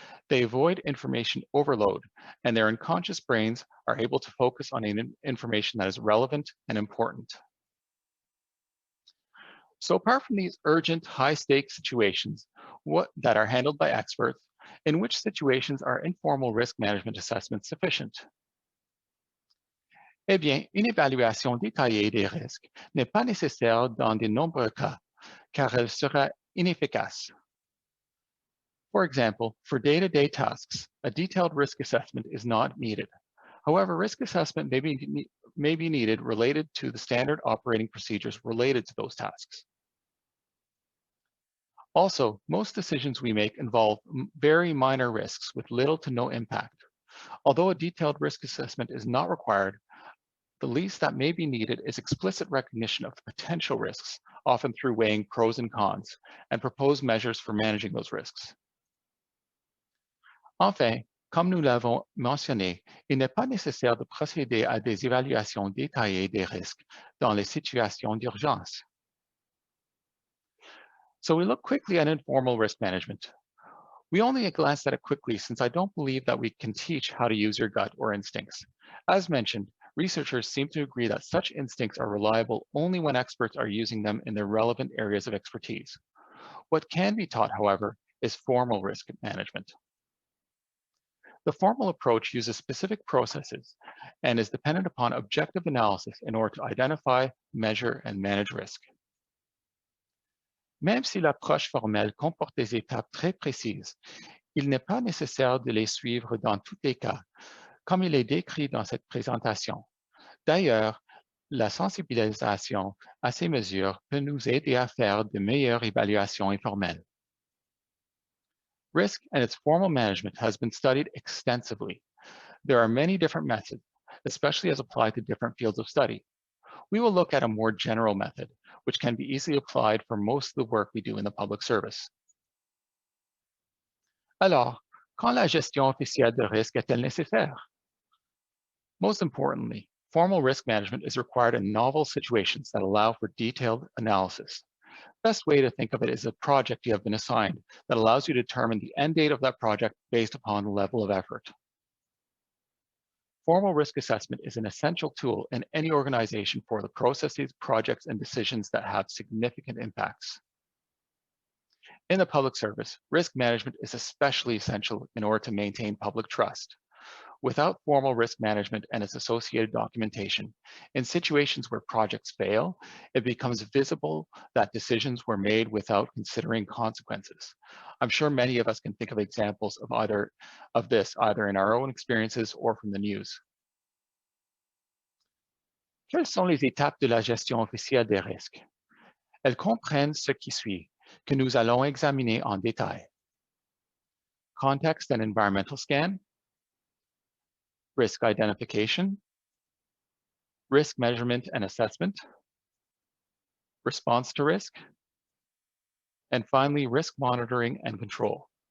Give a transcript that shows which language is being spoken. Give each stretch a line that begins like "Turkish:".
English: They avoid information overload, and their unconscious brains are able to focus on information that is relevant and important. So apart from these urgent, high-stakes situations that are handled by experts, in which situations are informal risk management assessments sufficient?
French: Eh bien, une évaluation détaillée des risques n'est pas nécessaire dans de nombreux cas, car elle sera inefficace.
English: For example, for day-to-day tasks, a detailed risk assessment is not needed. However, risk assessment may be needed related to the standard operating procedures related to those tasks. Also, most decisions we make involve very minor risks with little to no impact. Although a detailed risk assessment is not required, the least that may be needed is explicit recognition of the potential risks, often through weighing pros and cons, and proposed measures for managing those risks.
French: Enfin, comme nous l'avons mentionné, il n'est pas nécessaire de procéder à des évaluations détaillées des risques dans les situations d'urgence.
English: So we look quickly at informal risk management. We only glance at it quickly since I don't believe that we can teach how to use your gut or instincts. As mentioned, researchers seem to agree that such instincts are reliable only when experts are using them in their relevant areas of expertise. What can be taught, however, is formal risk management. The formal approach uses specific processes and is dependent upon objective analysis in order to identify, measure, and manage risk.
French: Même si l'approche formelle comporte des étapes très précises, il n'est pas nécessaire de les suivre dans tous les cas, comme il est décrit dans cette présentation. D'ailleurs, la sensibilisation à ces mesures peut nous aider à faire de meilleures évaluations informelles.
English: Risk and its formal management has been studied extensively. There are many different methods, especially as applied to different fields of study. we will look at a more general method, which can be easily applied for most of the work we do in the public service.
French: Alors, quand la gestion officielle de risque est-elle nécessaire?
English: Most importantly, formal risk management is required in novel situations that allow for detailed analysis. Best way to think of it is a project you have been assigned that allows you to determine the end date of that project based upon the level of effort. Formal risk assessment is an essential tool in any organization for the processes, projects, and decisions that have significant impacts. In the public service, risk management is especially essential in order to maintain public trust. Without formal risk management and its associated documentation, in situations where projects fail, it becomes visible that decisions were made without considering consequences. I'm sure many of us can think of examples of this either in our own experiences or from the news.
French: Quelles sont les étapes de la gestion officielle des risques? Elles comprennent ce qui suit, que nous allons examiner en détail.
English: Context and environmental scan, risk identification, risk measurement and assessment, response to risk, and finally, risk monitoring and control.